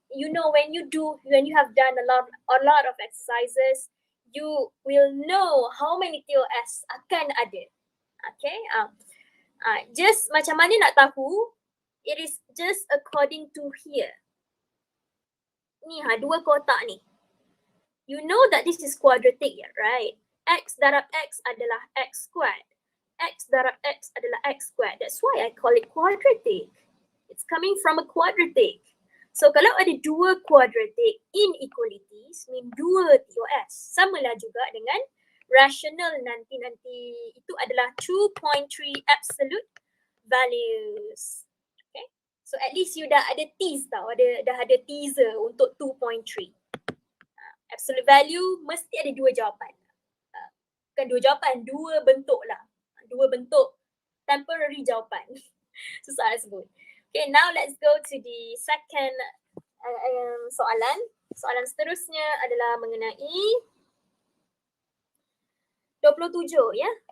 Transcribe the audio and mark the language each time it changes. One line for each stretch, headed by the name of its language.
English: You know when you have done a lot of exercises, you will know how many TOS
Malay: akan ada. Okay, just macam mana nak tahu?
English: It is just according to here.
Malay: Ni dua kotak ni.
English: You know that this is quadratic, right?
Malay: X darab X adalah X squared. X darab X adalah X squared.
English: That's why I call it quadratic. It's coming from a quadratic.
Malay: So kalau ada dua quadratic inequalities, mean dua TOS. Samalah juga dengan rational nanti itu adalah 2.3 absolute values. Okay?
English: So at least you
Malay: dah ada tease tau, dah ada teaser untuk 2.3. Absolute value mesti ada dua jawapan. Bukan dua jawapan, dua bentuk lah. Dua bentuk temporary jawapan. Susah nak sebut.
English: Okay, now let's go to the second soalan.
Malay: Soalan seterusnya adalah mengenai 27 ya.